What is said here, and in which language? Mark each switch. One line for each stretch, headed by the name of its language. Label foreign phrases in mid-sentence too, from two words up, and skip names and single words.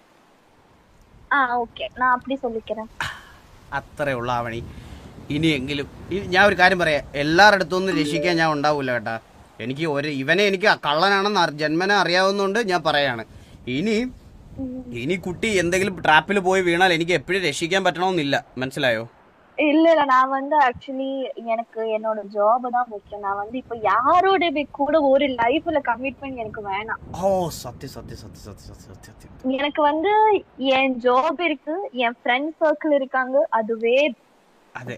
Malayalam: അത്രേ ഉള്ള ആവണി. ഇനിയെങ്കിലും ഞാൻ ഒരു കാര്യം പറയാം, എല്ലാവരുടെ അടുത്തൊന്നും രക്ഷിക്കാൻ ഞാൻ ഉണ്ടാവൂല കേട്ടാ. എനിക്ക് ഇവനെ എനിക്ക് കള്ളനാണെന്ന് ജന്മന അറിയാവുന്നതുകൊണ്ട് ഞാൻ പറയാണ്. ഇനി കുട്ടി എന്തെങ്കിലും ട്രാപ്പിൽ പോയി വീണാൽ എനിക്ക് എപ്പോഴും രക്ഷിക്കാൻ പറ്റണമെന്നില്ല, മനസ്സിലായോ?
Tamil: இல்ல நான் வந்து ஆக்சுவலி எனக்கு என்னோட ஜாப் தான் முக்கியம். நான் வந்து இப்ப யாரோட கூட ஒரு லைஃப்ல கமிட்மெண்ட் எனக்கு வேணாம். ஓ சத்தியம். எனக்கு வந்து என் ஜாப் இருக்கு, என் ஃப்ரெண்ட் சர்க்கிள் இருக்காங்க, அதுவே
Malayalam: അതെ